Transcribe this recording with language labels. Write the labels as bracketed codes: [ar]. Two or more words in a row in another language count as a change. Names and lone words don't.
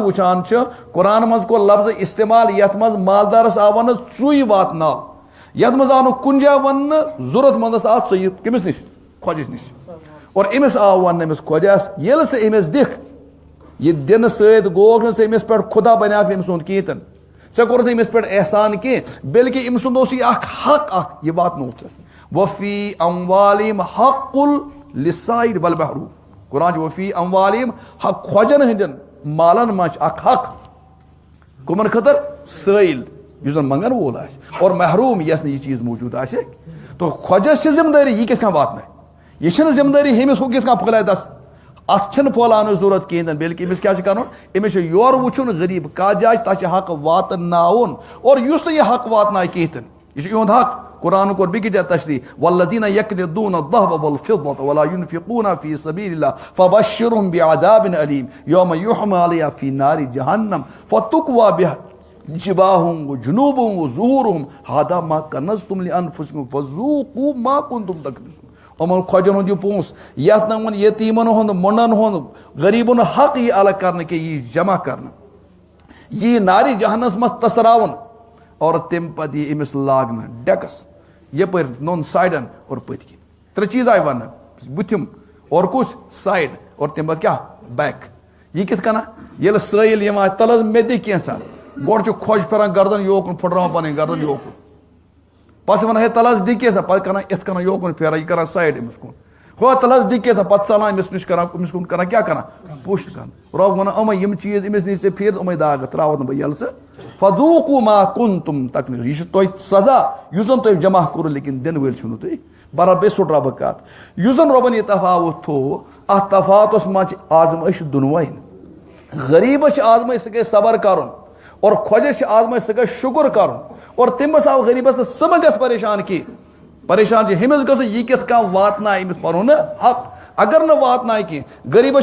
[ks] وٕچھان چھِ قرآن منٛز کوٚر لفظ استعمال یتھ منٛز مالدارس آو وننہٕ ژُے واتناو یتھ منٛز آو نہٕ کُنہِ جایہِ وننہٕ ضرورت مندس آو ژٕ یہِ کٔمِس نِش خۄجس نِش اور أمِس آو وننہٕ أمِس خۄجس ییٚلہِ ژٕ أمِس دِکھ یہ دنہٕ سۭتۍ گوٚوکھ نہٕ ژٕ أمِس پٮ۪ٹھ خُدا بنیاکھ أمۍ سُنٛد کِہیٖنۍ تہِ ژےٚ کوٚرُتھ نہٕ أمِس پٮ۪ٹھ احسان کینٛہہ بلکہِ أمۍ سُنٛد اوس یہِ اکھ حق اکھ یہِ واتنووُتھ [ar] وفی اموالہم حق للسائل والمحروم [ks] قرآن چھُ [ar] وفی اموالہم حق [ks] خۄجن ہٕنٛدٮ۪ن مالن منٛز چھُ اکھ حق کٕمن خٲطرٕ سٲیل یُس زن منگن وول آسہِ اور محروم یس نہٕ یہِ چیٖز موٗجوٗد آسہِ تو خۄجس چھِ ذمہٕ دٲری یہِ کِتھ کٔنۍ واتناوِ یہِ چھنہٕ ذمہٕ دٲری ہُمِس ہُہ کِتھ کٔنۍ پھٔہلایہِ دس اتھ چھنہٕ پھٔہلاونٕچ ضرورت کِہیٖنۍ تہِ بلکہِ أمِس کیاہ چھُ کرُن أمِس چھُ یورٕ وٕچھُن غریٖب کتھ جایہِ تتھ چھُ حق واتناوُن اور یُس نہٕ یہِ حق واتنایہِ کِہیٖنۍ تہِ یہِ چھُ یِہُنٛد حق قرآن کوٚر بیٚکِس جایہِ تشریح [ar] والذین یکنزون الذهب والفضة ولا ينفقون في سبيل الله فبشرهم بعذاب أليم يوم يحمى عليها في نار جهنم فتكوى بها جباههم وجنوبهم وظهورهم هذا ما كنزتم لأنفسكم فذوقوا ما كنتم تكنزون [ks] یِمن خۄجن ہُنٛد یہِ پونٛسہٕ یتھ نہٕ وۄنۍ یتیٖمن ہُنٛد مۄنڈن ہُنٛد غریٖبن ہُنٛد حق یی الگ کرنہٕ کینٛہہ یہِ جمع کرنہٕ یہِ نارِ جہنس منٛز تسراوُن اور تمہِ پتہٕ یی أمِس لاگنہٕ ڈیکس یپٲرۍ نوٚن سایڈن اور پٔتۍ کِنۍ ترٛےٚ چیٖز آیہِ وننہٕ بُتھِم اور کُس سایڈ اور تمہِ پتہٕ کیاہ بیک یہِ کِتھ کٔنۍ ییٚلہِ سٲیل یِوان تل حظ مےٚ دِ کینٛژھا گۄڈٕ چھُ خۄش پھِران گردن یوکُن پھٕٹراوان پنٕنۍ گردن یوکُن پتہٕ چھِ ونان ہے تل حظ دِ کینٛژھا پتہٕ کران یِتھ کٔنۍ یوکُن پھیران یہِ کران سایڈ أمِس کُن ہو تل حظ دِ کینٛژھا پتہٕ ژلان أمِس نِش کران أمِس کُن کران کیاہ کران پُش کران رۄب ونان یِمے یِم چیٖز أمِس نِش ژےٚ پھیٖرِ یِمے داغ تراوتھ نہٕ بہٕ ییٚلہٕ ژٕ [ar] فذوقوا ما كنتم تكنزون [ks] یہِ چھُ تۄہہِ سزا یُس زن تۄہہِ جمع کوٚرُو لیکن دِنہٕ وٲلۍ چھُو نہٕ تُہۍ برابر سُہ رۄبہٕ کتھ یُس زن رۄبن یہِ تفاوت تھوٚو اتھ تفاوتس منٛز چھِ آزمٲیش دۄنوے غریٖبس چھِ آزمٲیش سُہ گژھِ صبر کرُن اور خۄجس چھِ آزمٲیش سُہ گژھِ شُکر کرُن اور تٔمِس آو غریٖبس تہٕ ژٕ مہ گژھ پریشان کینٛہہ پریشان چھِ ہُمِس گژھُن یہِ کِتھ کٔنۍ واتنایہِ أمِس پنُن نہٕ حق اگر نہٕ واتنایہِ کینٛہہ غریٖبس